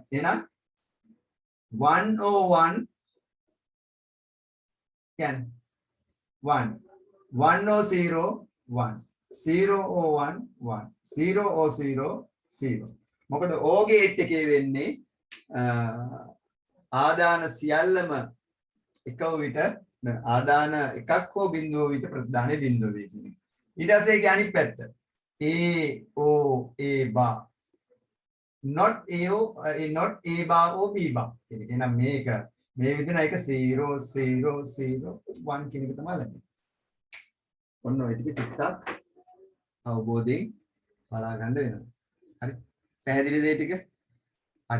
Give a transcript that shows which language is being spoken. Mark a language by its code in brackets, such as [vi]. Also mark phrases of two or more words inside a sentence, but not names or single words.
[si] එහෙනම් 101 කියන්නේ 1 100 1 001 1 000 0. මොකද [en] O gate [si] එකේ වෙන්නේ ආදාන සියල්ලම එක විට ආදාන එකක් හෝ බිංදුව විට ප්‍රතිදානෙ බිංදුව වේ කියන්නේ. ඊට පස්සේ ඒකේ අනිත් පැත්ත [en] A O A bar not A O not A bar O B bar [si] කියන එක. එහෙනම් මේක මේ විදිහට එක 0 0 0 1 කියන එක තමයි ලැබෙන්නේ. ඔන්න ඔය ටික ටිකක් අවබෝධයෙන් බලා ගන්න වෙනවා. හරි. පැහැදිලිද මේ ටික? හරි.